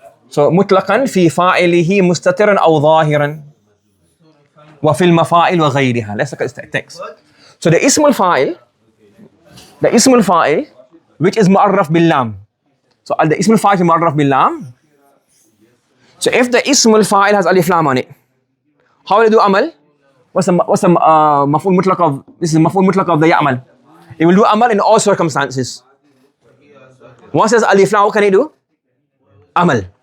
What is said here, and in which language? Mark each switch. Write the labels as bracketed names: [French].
[Arabic] So مطلقا في فاعله مستترا أو ظاهرا وفي المفاعل وغيرها. [English] Let's look at the text. So the اسم الفاعل which is معرف باللام. [Arabic] So the اسم الفاعل معرف باللام. [English] So if the اسم الفاعل has alif lam on it, how will it do amal? What's the مفعول مطلق of, this is مفعول مطلق of the يعمل. It will do amal in all circumstances. Once there's alif lam, what can it do? Amal.